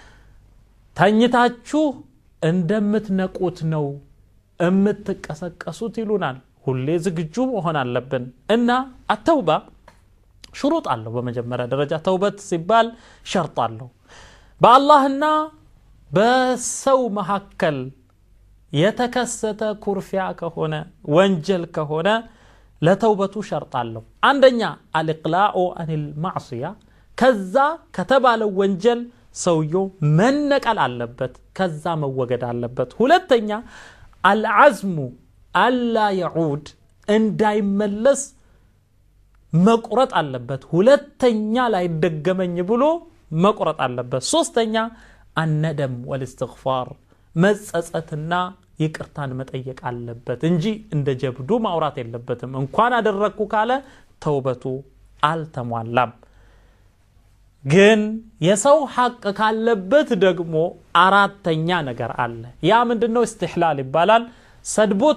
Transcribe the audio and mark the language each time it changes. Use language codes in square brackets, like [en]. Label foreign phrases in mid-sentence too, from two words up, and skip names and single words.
[am] ተኝታችሁ እንደምትነቁት ነው እምትቀሰቀሱት ይሉናል ሁሌ ዝግጁ መሆን አለብን እና [ar] التوبة شروط [am] አለው በመጀመሪያ ደረጃ ተውበት ሲባል ሸርጥ አለው በአላህና በሰው መሐከል የተከሰተ ኩርፊያ ከሆነ ወንጀል ከሆነ ለተውበቱ ሸርጥ አለው አንደኛ [ar] الإقلاع عن المعصية [am] ከዛ ከተባለው ወንጀል ሰውየው መነቀል አለበት ከዛ መወገድ አለበት ሁለተኛ [ar] العزم الا يعود [am] እንዳይመለስ መቁረጥ አለበት ሁለተኛ ላይ ደገመኝ ብሎ መቁረጥ አለበት ሶስተኛ [ar] الندم والاستغفار [am] መጸጸትና ይቅርታን መጠየቅ አለበት እንጂ እንደ ጀብዱ ማውራት የለበትም እንኳን አደረኩ ካለ ተውበቱ አልተሟላም ግን የሰው ሐቅ ካለበት ደግሞ አራተኛ ነገር አለ ያ ምንድነው استحلال ይባላል ሰድቦት